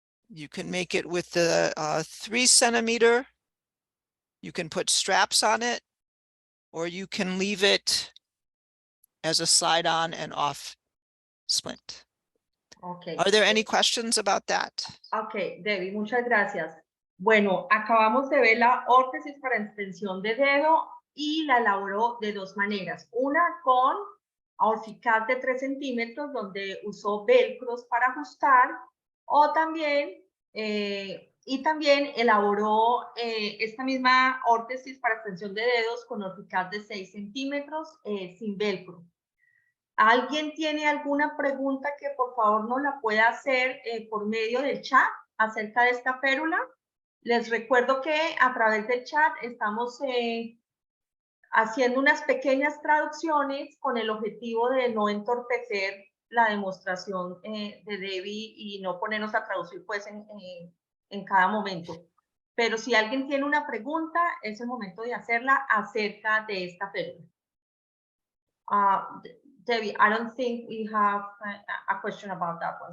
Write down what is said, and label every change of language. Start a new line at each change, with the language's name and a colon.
English: You can make it with the 3 centimeter. You can put straps on it, or you can leave it as a slide on and off splint. Okay. Are there any questions about that?
Spanish: Ok, Debbie, muchas gracias. Bueno, acabamos de ver la órtesis para extensión de dedo y la elaboró de dos maneras. Una con Orficast de 3 centímetros, donde usó velcros para ajustar, o también, y también elaboró esta misma órtesis para extensión de dedos con Orficast de 6 centímetros sin velcro. ¿Alguien tiene alguna pregunta que por favor nos la pueda hacer por medio del chat acerca de esta férula? Les recuerdo que a través del chat estamos haciendo unas pequeñas traducciones con el objetivo de no entorpecer la demostración de Debbie y no ponernos a traducir pues en cada momento. Pero si alguien tiene una pregunta, es el momento de hacerla acerca de esta férula.
English: Debbie, I don't think we have a question about that one.